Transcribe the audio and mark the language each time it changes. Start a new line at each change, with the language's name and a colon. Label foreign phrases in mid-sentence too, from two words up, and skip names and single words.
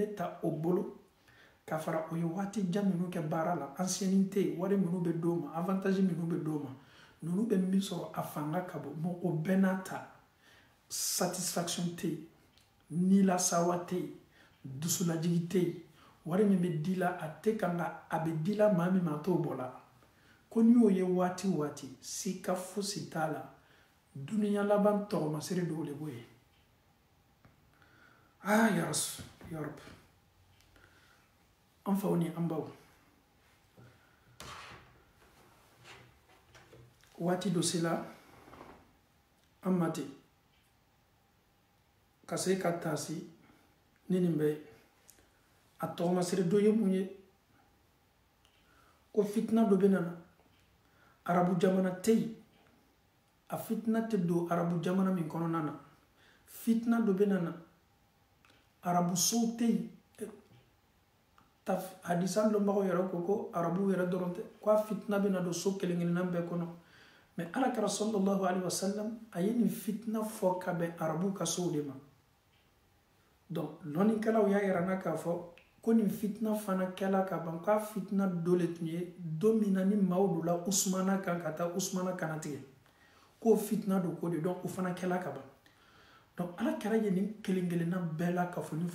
Bambara: bɛ ta o bolo ka fara o ye waati jan minnu kɛ baara la ancienneté wari minnu bɛ d'o ma avantage minnu bɛ d'o ma ninnu bɛ min sɔrɔ a fanga ka bon mɛ o bɛɛ n'a ta satisfaction tɛ yen nilasawa tɛ yen dusulajigi tɛ yen wari min bɛ di la a tɛ kan ka a bɛ di la maa min ma a t'o bɔ la ko n'i y'o ye waati waati sika fosi t'a la duniya laban tɔgɔmasiri dɔw de b'o ye
Arabic: يا رسول يا رب
Bambara: an faw ni an baw waati dɔ sela an ma ten ka se ka taasi ni nin bɛ a tɔgɔmasiri dɔ ye mun ye ko fitina dɔ bɛ nana arabu jamana tɛ yen a fitina tɛ don arabu jamana min kɔnɔna na fitina dɔ bɛ nana arabu sow tɛ yen hadisan dɔnbagaw yɛrɛ ko arabu yɛrɛ dɔrɔn tɛ ko a fitina bɛ na don so kelen kelenna bɛɛ kɔnɔ mɛ alakira
Arabic: صلى الله عليه وسلم
Bambara: a ye nin fitina fɔ ka bɛn arabu ka sow de ma donc lɔnnikɛlaw y'a yira n na k'a fɔ ko nin fitina fana kɛla ka ban k'a fitina dɔ le tun ye don min na ni maaw donna usumana kan ka taa usumana kana tigɛ k'o fitina don ko de donc o fana kɛla ka ban donc alakira ye nin kelen kelenna bɛɛ la kafoni